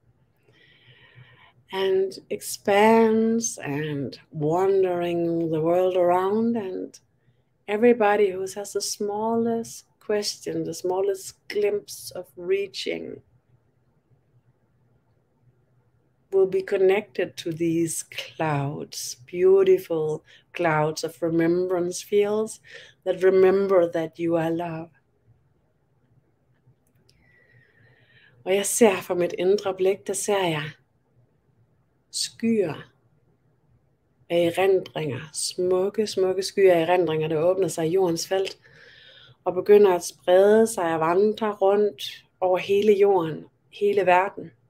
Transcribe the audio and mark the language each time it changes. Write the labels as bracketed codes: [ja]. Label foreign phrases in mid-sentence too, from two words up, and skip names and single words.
[en] and expands and wandering the world around, and everybody who has the smallest question, the smallest glimpse of reaching will be connected to these clouds, beautiful clouds of remembrance fields that remember that you are love. [da] Og jeg ser fra mit indre blik, der ser jeg skyer af erindringer, smukke, smukke skyer af erindringer, der åbner sig i jordens felt, og begynder at sprede sig og vandre rundt over hele jorden, hele verden.